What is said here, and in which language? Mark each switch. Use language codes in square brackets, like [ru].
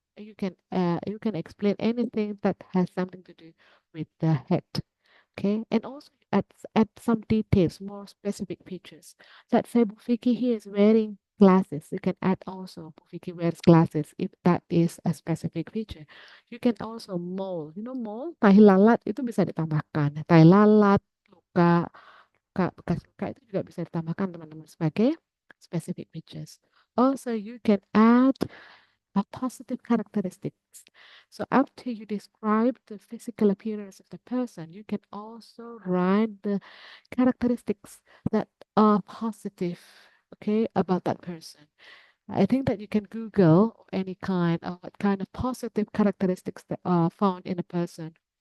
[en] You can explain anything that has something to do with the head. Okay, and also add some details, more specific features. Let's say Bufiki here is wearing glasses. You can add also Bufiki wears glasses if that is a specific feature. You can also mole. You know mole, [id] tahi lalat itu bisa ditambahkan. Tahi lalat, luka, bekas luka itu juga bisa ditambahkan teman-teman sebagai specific features. [en] Also, you can add a positive characteristics. So after you describe the physical appearance of the person, you can also write the characteristics that are positive, okay, about that person. I think that you can Google any kind of what kind of positive characteristics that are found in a person.